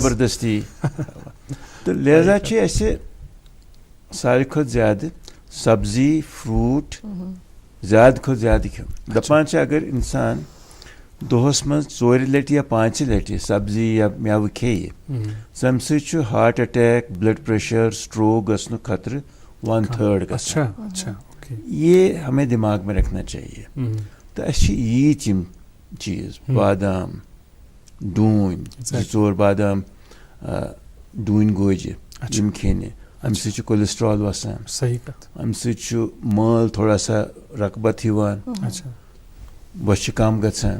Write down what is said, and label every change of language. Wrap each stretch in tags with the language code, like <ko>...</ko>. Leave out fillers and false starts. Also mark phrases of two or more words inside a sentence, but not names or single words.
<ks>زبردستی تہٕ لہذا چھِ اَسہِ ساروی کھۄتہٕ زیادٕ سبزی فرٛوٗٹ زیادٕ کھۄتہٕ زیادٕ کھیوٚن دپان چھِ اگر اِنسان دۄہس منٛز 4 لٹہِ یا 5 لٹہِ سبزی یا میوٕ کھیٚیہِ تَمہِ سۭتۍ چھُ</ks> <en>heart attack blood pressure stroke</en> <ks>گژھنُک خطرٕ 1/3 گژھان.</ks> <ur>اچھا اچھا اوکے. یہ ہمیں دماغ میں رکھنا چاہیے.</ur> <ks>تو اَسہِ چھِ ییٖتۍ یِم چیٖز بادام ڈوٗنۍ 2-4 بادام ڈوٗنۍ گوجہِ یِم کھیٚنہِ اَمہِ سۭتۍ چھُ کولیسٹرال وَسان صحیح کتھ. اَمہِ سۭتۍ چھُ مٲل</ks> <ur>تھوڑا سا</ur> <ks>رغبت یِوان</ks> <ur>اچھا</ur> <ks>بۄچھِ چھِ کم گژھان.</ks>